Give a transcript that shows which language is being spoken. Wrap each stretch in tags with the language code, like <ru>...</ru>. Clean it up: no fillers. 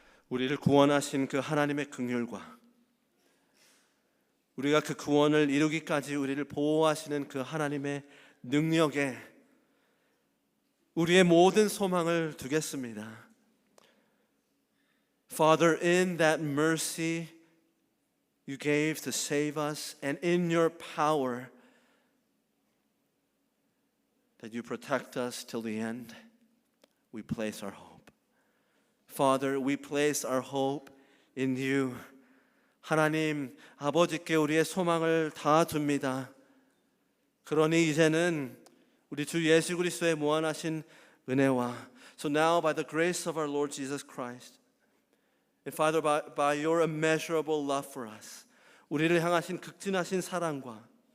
<ko>우리를 구원하신 그 하나님의 긍휼과 우리가 그 구원을 이루기까지 우리를 보호하시는 그 하나님의 능력에 우리의 모든 소망을 두겠습니다.</ko> <en>Father, in that mercy you gave to save us, and in your power that you protect us till the end, we place our hope. Father, we place our hope in you.</en> <ko>하나님 아버지께 우리의 소망을 다 둡니다. 그러니 이제는 우리 주 예수 그리스도의 무한하신 은혜와</ko> <en>So now by the grace of our Lord Jesus Christ and Father by your immeasurable love for us</en> <ko>우리를 향하신 극진하신 사랑과</ko>